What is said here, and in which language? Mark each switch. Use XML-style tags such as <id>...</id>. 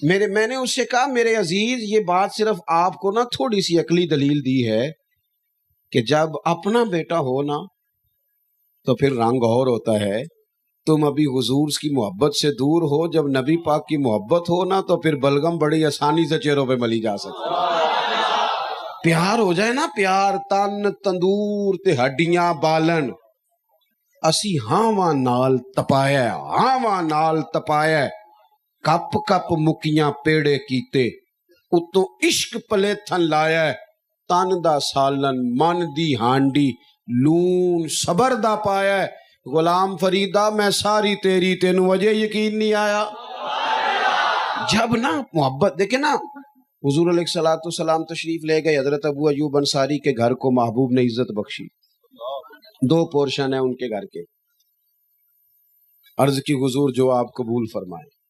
<ur>میں نے اس سے کہا میرے عزیز، یہ بات صرف آپ کو نا تھوڑی سی عقلی دلیل دی ہے کہ جب اپنا بیٹا ہو نا تو پھر رنگ اور ہوتا ہے. تم ابھی حضور کی محبت سے دور ہو، جب نبی پاک کی محبت ہو نا تو پھر بلغم بڑی آسانی سے چہروں پہ ملی جا سکتی ہے. پیار ہو جائے نا، پیار،</ur> <pa>تن تندور تے ہڈیاں بالن، اسی ہاواں نال تپایا کپ کپ مکیاں پیڑے کیتے، اتوں عشق پلے تھن لایا، تن دا سالن من دی ہانڈی، لون صبر دا پایا. غلام فریدہ میں ساری تیری، تینوں وجہ یقین نہیں آیا.</pa> <ur>جب نا محبت دیکھیں نا، حضور علیہ الصلوۃ والسلام تشریف لے گئے، حضرت ابو ایوب انصاری کے گھر کو محبوب نے عزت بخشی. 2 پورشن ہیں ان کے گھر کے. عرض کی حضور جو آپ قبول فرمائیں.</ur>